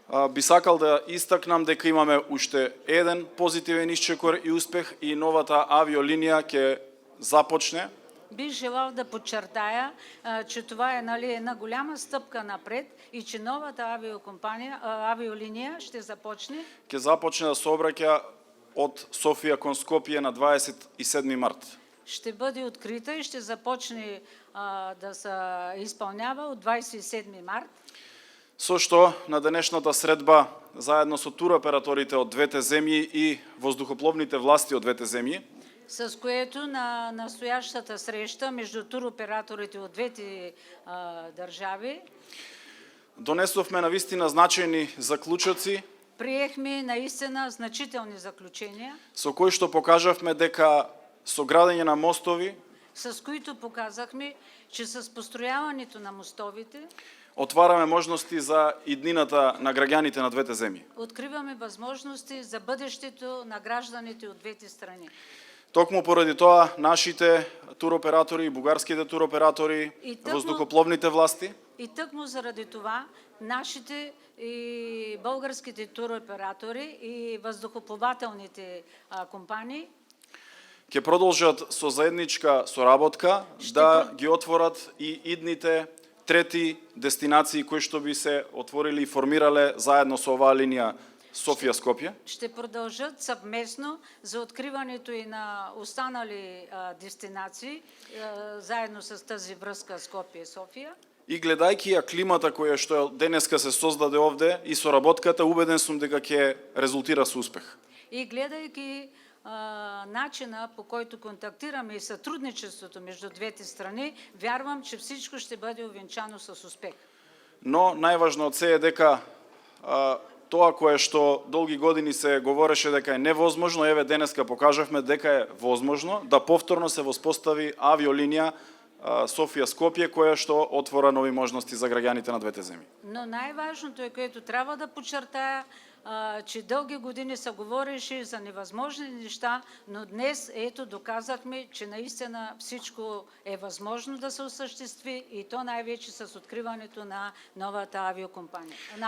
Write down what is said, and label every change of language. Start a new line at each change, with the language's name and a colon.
Macedonian: Би сакал да истакнам дека имаме уште еден позитивен исчекор и успех и новата авиолинија ќе започне.
Bulgarian: Бих желал да подчертая, че това е една голяма стъпка напред и че новата авиолинија ще започне.
Macedonian: Ќе започне да се обраќа од Софија кон Скопје на 27 март.
Bulgarian: Ще бъде открита и ще започне да се изпълнява от 27 март.
Macedonian: Со што на денешната средба заедно со туроператорите од двете земји и воздухопловните власти од двете земји,
Bulgarian: с което на настоящата среща между туроператорите от двете държави
Macedonian: донесовме навистина значајни заклучоци.
Bulgarian: Приехме наистина значителни заключения,
Macedonian: со кои што покажавме дека со градење на мостови,
Bulgarian: с които показахме, че с построяването на мостовите
Macedonian: отвараме можности за иднината на граѓаните на двете земји.
Bulgarian: Откриваме възможности за бъдещето на гражданите от двете страни.
Macedonian: Токму поради тоа нашите туроператори, бугарските туроператори, воздухопловните власти
Bulgarian: и тъкмо заради това нашите и българските туроператори и въздухоплавателните компании
Macedonian: ќе продолжат со заедничка соработка да ги отворат и идните трети дестинации кои што би се отворили и формирале заедно со оваа линија Софија-Скопје.
Bulgarian: Ще продължат съвместно за откриването и на останали дестинации заедно с тази връзка Скопје-Софија.
Macedonian: И гледајќи ја климата која што денеска се создаде овде и соработката, убеден сум дека ќе резултира со успех. И гледајќи
Bulgarian: начина, по който контактираме и сътрудничеството между двете страни, вярвам, че всичко ще бъде увенчано с успех.
Macedonian: Но најважно од се е дека тоа кое што долги години се говореше дека е невозможно, еве денеска покажавме дека е возможно да повторно се воспостави авиолинија Софија-Скопје, која што отвора нови можности за граѓаните на двете земји.
Bulgarian: Но най-важното е, което трябва да подчертая, че дълги години се говореше за невъзможни неща, но днес ето доказахме, че наистина всичко е възможно да се осъществи и то най-вече с откриването на новата авиокомпания.